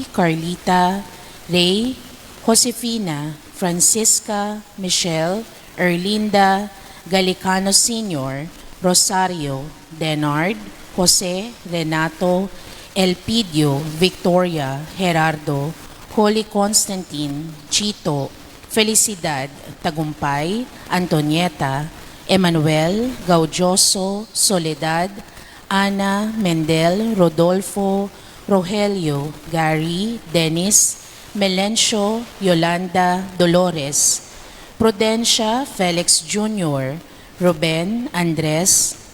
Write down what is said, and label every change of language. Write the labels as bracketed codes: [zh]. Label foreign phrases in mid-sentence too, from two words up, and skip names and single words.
[pam] Carlita, Ray, Josefina, Francisca, Michelle, Erlinda, Galicano Sr., Rosario, Denard, Jose, Renato, Elpidio, Victoria, Gerardo, Holy Constantine, Chito, Felicidad, Tagumpay, Antonieta, Emmanuel, Gaudioso, Soledad, Ana, Mendel, Rodolfo, Rogelio, Gary, Dennis, Melencio, Yolanda, Dolores, Prudencia, Felix Jr., Ruben, Andres,